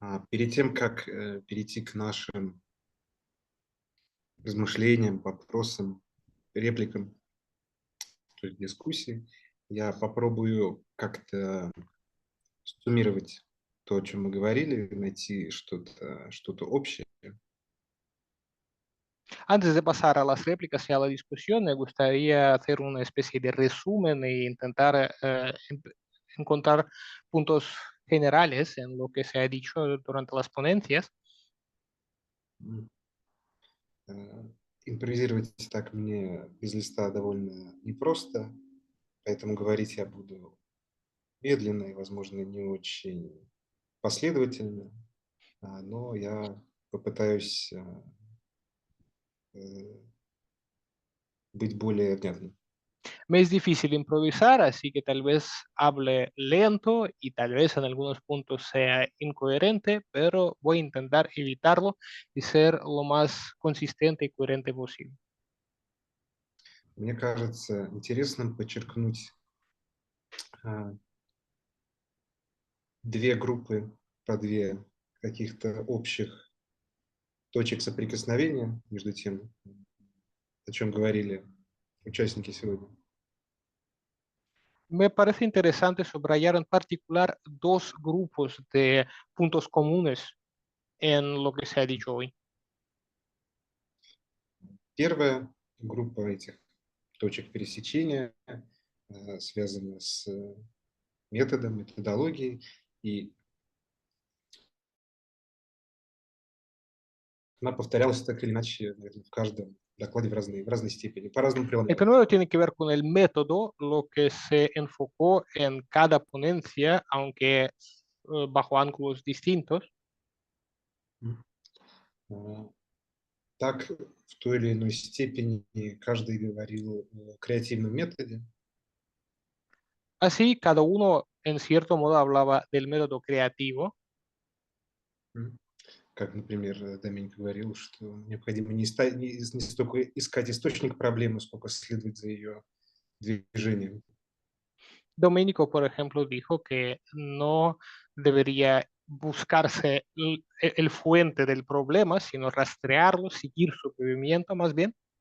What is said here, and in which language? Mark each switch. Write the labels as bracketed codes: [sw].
[ru] Перед тем, как перейти к нашим размышлениям, вопросам, репликам, то есть дискуссии, я попробую как-то суммировать то, о чем мы говорили, найти что-то общее. [es] Antes de pasar a las réplicas y a la discusión, me gustaría hacer una especie de resumen e intentar encontrar puntos generales en lo que se ha dicho durante las ponencias. [ru] Импровизировать так мне без листа довольно непросто, поэтому говорить я буду медленно и, возможно, не очень последовательно, но я попытаюсь быть более внятным. [es] Me es difícil improvisar, así que tal vez hable lento y tal vez en algunos puntos sea incoherente, pero voy a intentar evitarlo y ser lo más consistente y coherente posible. [ru] Мне кажется интересным подчеркнуть две группы, две каких-то общих точек соприкосновения между тем, о чем говорили участники сегодня. [es] Me parece interesante subrayar en particular dos grupos de puntos comunes en lo que se ha dicho hoy. [ru] Первая группа этих точек пересечения связана с методом, методологией, и она повторялась так или иначе, наверное, в каждом докладе в разной степени, по-разному [es] El [ru] преломляла. [es] primero tiene que ver con el método, lo que se enfocó en cada ponencia, aunque bajo ángulos distintos. [ru] Так, в той или иной степени каждый говорил о креативном методе. [es] Así, cada uno en cierto modo hablaba del método creativo. [ru] Как, например, Доминик говорил, что необходимо не столько искать источник проблемы, сколько следовать за ее движением. [es] Domenico, por ejemplo, dijo que no debería buscarse el fuente del problema, sino rastrearlo, seguir su movimiento más bien.